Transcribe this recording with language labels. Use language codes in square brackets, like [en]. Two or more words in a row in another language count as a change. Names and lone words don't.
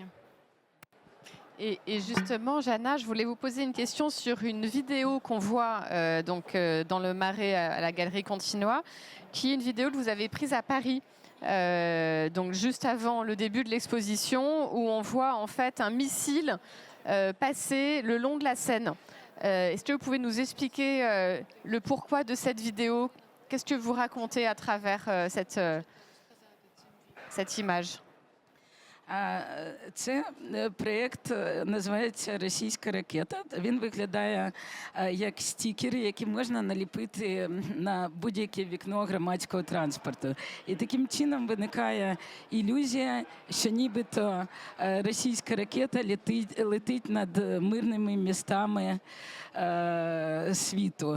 [fr] Et justement, Jana, je voulais vous poser une question sur une vidéo qu'on voit dans le Marais à la Galerie Continua, qui est une vidéo que vous avez prise à Paris, donc juste avant le début de l'exposition, où on voit en fait un missile passer le long de la Seine. Est-ce que vous pouvez nous expliquer le pourquoi de cette vidéo? Qu'est-ce que vous racontez à travers cette image? [uk] Це проєкт називається «Російська ракета». Він виглядає як стікери, які можна наліпити на будь-яке вікно громадського транспорту. І таким чином виникає ілюзія, що нібито російська ракета летить над мирними містами світу.